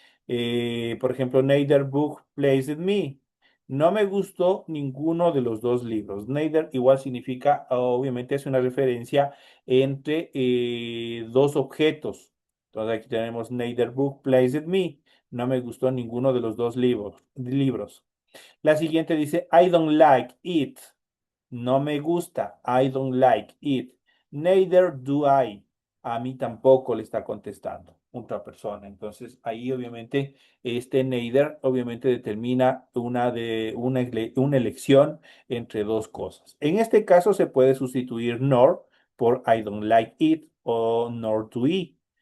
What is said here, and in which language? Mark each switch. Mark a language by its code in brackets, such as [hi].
[es] Por ejemplo, [en] neither book pleased me. [es] No me gustó ninguno de los dos libros. Neither igual significa, obviamente es una referencia entre dos objetos. Entonces aquí tenemos [en] neither book pleased me. [es] No me gustó ninguno de los dos libros. La siguiente dice, [en] I don't like it. [es] No me gusta. [en] I don't like it. Neither do I. [es] A mí tampoco le está contestando otra persona. Entonces, ahí obviamente este neither obviamente determina una elección entre dos cosas. En este caso se puede sustituir nor por [en] I don't like it [es] o [en] nor do I.